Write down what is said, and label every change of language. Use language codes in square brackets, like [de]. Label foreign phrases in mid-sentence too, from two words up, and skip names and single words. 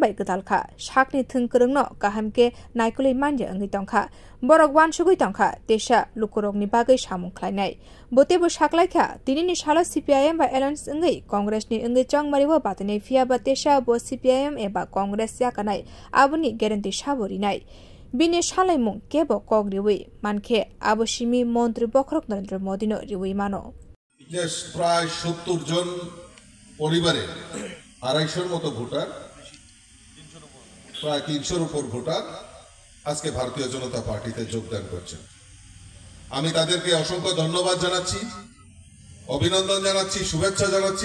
[trp] बाय गदालखा साकनि थोंकरंनो गाहामके नायकुलै मानजे अंगै तंखा बरक वानसुगै तंखा देशा लुकुरगनि बागै सामुं खलायनाय बोतेबो साकलायखा दिनैनि साला सीपीआईएम बा एलायन्स अंगै कांग्रेसनि अंगै चंगमारिबो बातनै फियाबा देशा ब सीपीआईएम एबा कांग्रेस याकानाय आबुनि ग्यारेन्टी साबरिनाय बिनि सालायमुं केबो कगरिवै मानखे आबसिमी मन्त्री बखरक नरेंद्र मोदीनो रिवै मानो [bn] প্রায় 70 জন পরিবারে 250 এর মতো ভোটার প্রায় 300 এর উপর ভোটার আজকে ভারতীয় জনতা পার্টিতে যোগদান করছেন। আমি তাদেরকে অসংখ্য ধন্যবাদ জানাচ্ছি, অভিনন্দন জানাচ্ছি, শুভেচ্ছা জানাচ্ছি।